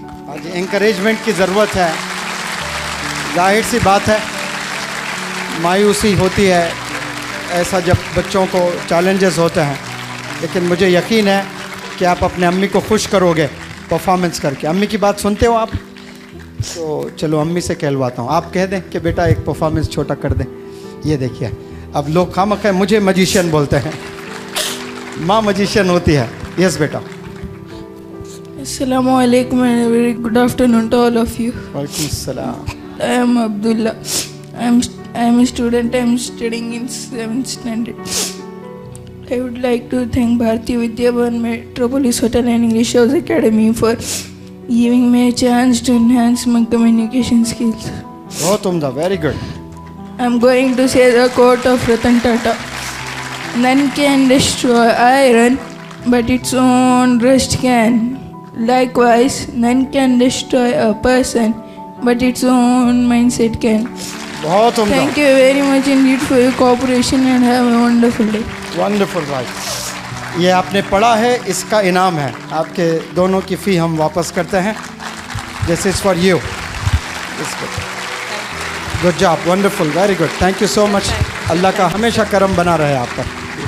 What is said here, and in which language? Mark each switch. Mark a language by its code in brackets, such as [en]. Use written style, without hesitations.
[hi] आज एनकरेजमेंट की ज़रूरत है। जाहिर सी बात है, मायूसी होती है ऐसा जब बच्चों को चैलेंजेस होते हैं, लेकिन मुझे यकीन है कि आप अपने अम्मी को खुश करोगे परफॉर्मेंस करके। अम्मी की बात सुनते हो आप? तो चलो अम्मी से कहलवाता हूँ, आप कह दें कि बेटा एक परफॉर्मेंस छोटा कर दें। ये देखिए, अब लोग खामखा मुझे मजिशियन बोलते हैं, माँ मजिशियन होती है। यस बेटा। [en] Assalamu alaikum and a very good afternoon to all of you. [ar] वालेकुम सलाम। [en] I am Abdullah. I am a student. I am studying in 7th standard. I would like to thank Bharati Vidyavan Metropolis Hotel and English House Academy for giving me a chance to enhance my communication skills. [hi] बहुत उम्दा, [en] very good. I am going to say the quote of Ratan Tata. None can destroy iron, but its own rust can. Likewise, none can destroy a person, but its own mindset can. [hi] बहुत उम्दा। [en] Thank you very much indeed for your cooperation and have a wonderful day. Wonderful right. [hi] ये आपने पढ़ा है, इसका इनाम है। आपके दोनों की फ़ी हम वापस करते हैं। [en] This is for you. Good job, wonderful, very good, thank you so much. [hi] अल्लाह का हमेशा करम बना रहे आप पर।